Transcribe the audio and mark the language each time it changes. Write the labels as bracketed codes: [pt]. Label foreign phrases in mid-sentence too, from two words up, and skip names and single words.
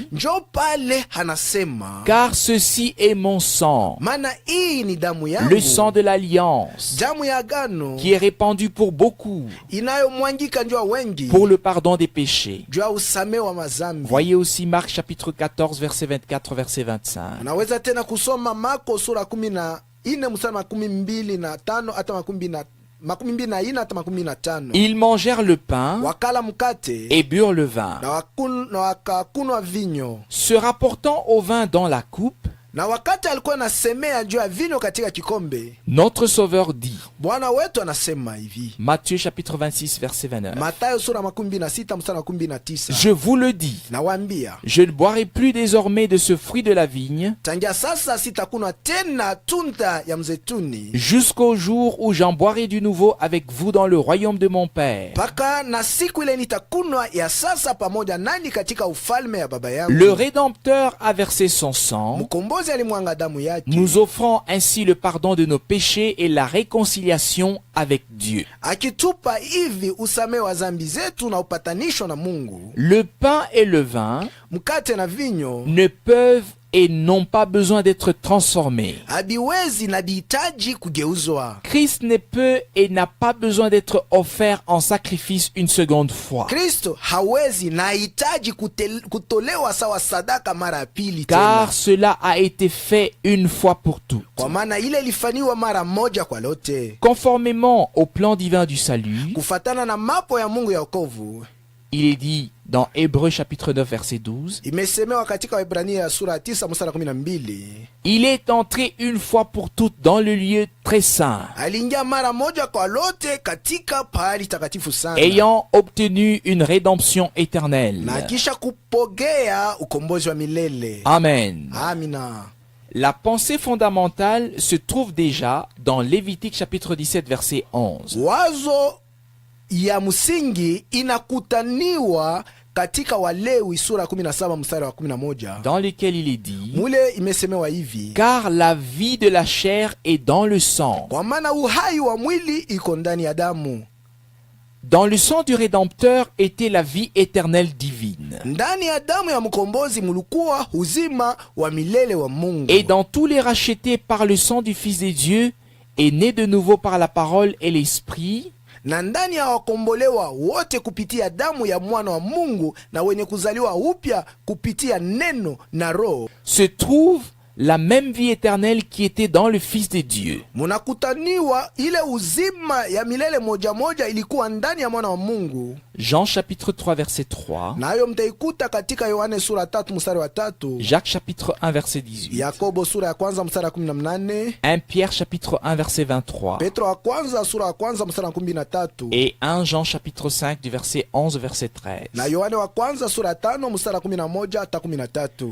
[sw] Njo pale anasema, [fr] car ceci est mon sang, [sw] maana hii ni damu yangu, [fr] le sang de l'alliance, [sw] damu ya agano, [fr] qui est répandu pour beaucoup, [sw] inayomwangika njua wengi, [fr] pour le pardon des péchés. [sw] njua usame wa mazambi. [fr] Voyez aussi Marc chapitre 14, verset 24, verset 25. [sw] Unaweza tena kusoma Marko sura 14 mstari 25 hata 24 hata 25. [fr] Ils mangèrent le pain [sw] Wakala mkate [fr] et burent le vin. [sw] na wakakunwa vinyo. [fr] Se rapportant au vin dans la coupe, [sw] Na wakati alikuwa anasemea juu ya vinyo katika kikombe, [fr] notre Sauveur dit, [sw] Bwana wetu anasema hivi. [fr] Matthieu chapitre 26, verset 29, [sw] Mathayo sura 26 mstari 19. [fr] je vous le dis, [sw] Nawaambia, [fr] je ne boirai plus désormais de ce fruit de la vigne [sw] tangia sasa sitakunwa tena tunda ya mzetuni, [fr] jusqu'au jour où j'en boirai du nouveau avec vous dans le royaume de mon Père. [sw] mpaka na siku ile nitakunwa ya sasa pamoja nani katika ufalme ya baba yangu. [fr] Le Rédempteur a versé son sang, [sw] Mkombozi alimwanga damu yake, [fr] nous offrant ainsi le pardon de nos péchés et la réconciliation avec Dieu. [sw] akitupa hivi usame wa zambi zetu na upatanisho na Mungu. [fr] Le pain et le vin [sw] Mkate na vinyo [fr] ne peuvent et n'ont pas besoin d'être transformés. [sw] habiwezi na bihitaji kugeuzwa. [fr] Christ ne peut et n'a pas besoin d'être offert en sacrifice une seconde fois, [sw] Kristo hawezi na hitaji kutolewa sawa sadaka mara ya pili [fr] car [sw] tena, [fr] cela a été fait une fois pour toutes. [sw] kwa maana ile ilifanywa mara moja kwa lote, [fr] Conformément au plan divin du salut, [sw] kufatana na mapo ya Mungu ya wokovu. [fr] il est dit dans Hébreux chapitre 9 verset 12, [sw] Imesemewa katika Waebrania ya sura 9 mstari 12, [fr] il est entré une fois pour toutes dans le lieu très saint, [sw] aliingia mara moja kwa lote katika pahali takatifu sana, [fr] ayant obtenu une rédemption éternelle. [sw] na kisha kupogea ukombozi wa milele. [fr] Amen. [sw] Amina. [fr] La pensée fondamentale se trouve déjà dans Lévitique chapitre 17 verset 11. [sw] Wazo ya msingi inakutaniwa katika Walewi sura 17 mstari wa 11, [fr] Dans lequel il est dit, [sw] mule imesemewa hivi, [fr] car la vie de la chair est dans le sang. [sw] kwa maana uhai wa mwili iko ndani ya damu. [fr] Dans le sang du Rédempteur était la vie éternelle divine. [sw] Ndani ya damu ya mkombozi mulikuwa uzima wa milele wa Mungu. [fr] Et dans tous les rachetés par le sang du Fils de Dieu et nés de nouveau par la parole et l'esprit, [sw] Na ndani ya wakombolewa wote kupitia damu ya mwana wa Mungu na wenye kuzaliwa upya kupitia neno na roho, [fr] se trouve la même vie éternelle qui était dans le Fils de Dieu. [sw] munakutaniwa ile uzima ya milele moja moja ilikuwa ndani ya mwana wa Mungu. [fr] Jean chapitre 3 verset 3, [sw] Nayo mtaikuta katika Yohane sura 3 mstari wa 3, [fr] Jacques chapitre 1 verset 18, [sw] Yakobo sura ya kwanza mstari wa 18, [fr] 1 Pierre chapitre 1 verset 23 [sw] Petro wa kwanza sura ya kwanza mstari wa 13, [fr] et 1 Jean chapitre 5 du verset 11 verset 13. [sw] na Yohane wa kwanza sura ya 5 mstari wa 11 hata 13.